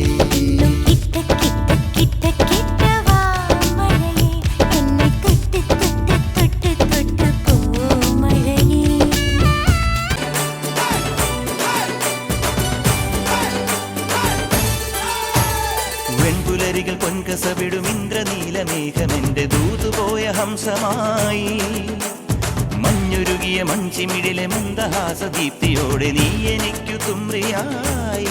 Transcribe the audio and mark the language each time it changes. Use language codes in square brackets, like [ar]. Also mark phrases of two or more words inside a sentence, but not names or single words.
[ta] கிட்ட கிட்ட கிட்ட கிட்ட வா மழையே என்னை தொட்டு தொட்டு தொட்டு தொட்டு போ மழையே [ml] വെൺപുലരികൾ പൊൻകസവിടും ഇന്ദ്രനീല മേഘമെന്റെ ദൂതുപോയ ഹംസമായി മഞ്ഞുരുകിയ മൺചിമിടിലെ മന്ദഹാസദീപ്തിയോടെ നീ എനിക്കു തുമ്രിയായി